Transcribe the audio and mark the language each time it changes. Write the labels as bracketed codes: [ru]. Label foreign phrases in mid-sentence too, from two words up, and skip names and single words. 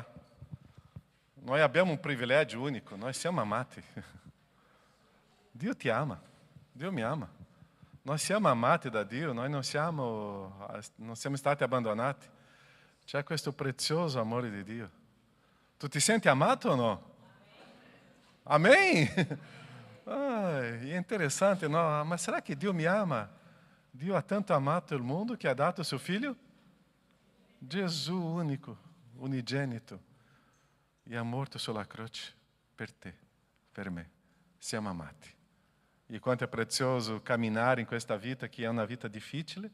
[it] Noi abbiamo un privilegio unico, noi siamo amati. Dio ti ama, Dio mi ama. Noi siamo amati da Dio, noi non siamo stati abbandonati. C'è questo prezioso amore di Dio. Tu ti senti amato o no? Amém? [pt] É interessante, no? Mas será que [it] Dio mi ama? Dio ha tanto amato il mondo che ha dato suo figlio? Gesù unico, unigenito, e ha morto sulla croce per te, per me. Siamo amati. E quanto è prezioso camminare in questa vita che è una vita difficile.